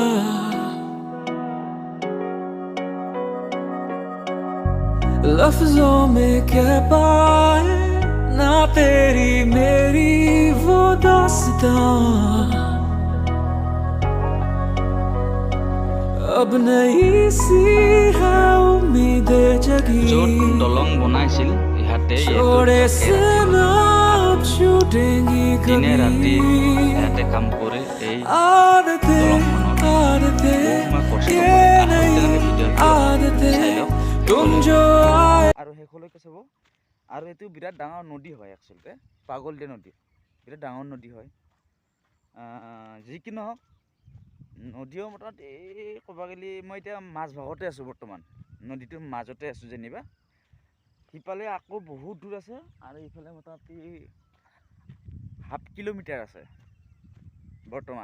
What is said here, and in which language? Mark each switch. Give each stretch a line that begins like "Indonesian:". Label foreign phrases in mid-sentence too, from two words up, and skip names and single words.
Hindi: लफ्जों में कह पाए ना तेरी मेरी वो दास्तां। अब नई सी है उम्मीदें जगी,
Assamese: য'ত দলং বনাইছিল ইহাতে
Hindi: छोड़े से ना छूटेंगी
Assamese: দিনে ৰাতি
Hindi: कभी।
Assamese: ইহাতে কাম কৰি এই
Hindi: आदतें
Assamese: দলংখনত
Hindi: आदतें
Assamese: বহু কষ্ট
Hindi: ये
Assamese: কৰে। আহক
Hindi: नई
Assamese: তেনেহ'লে ভিডিঅ'টো চাই
Hindi: आदतें
Assamese: লওক
Hindi: तुम जो आए।
Assamese: আৰু শেষলৈকে চাব। আৰু এইটো বিৰাট ডাঙৰ নদী হয়, একচুৱেলতে পাগলদিয়া নদী বিৰাট ডাঙৰ নদী হয়। যি কি নহওক, নদীও মোটামুটি ক'ব গ'লে মই এতিয়া মাছ ভাগতে আছোঁ বৰ্তমান, নদীটোৰ মাজতে আছোঁ যেনিবা। সিফালে আকৌ বহুত দূৰ আছে আৰু ইফালে মোটামুটি ½ কিলোমিটাৰ আছে বৰ্তমান।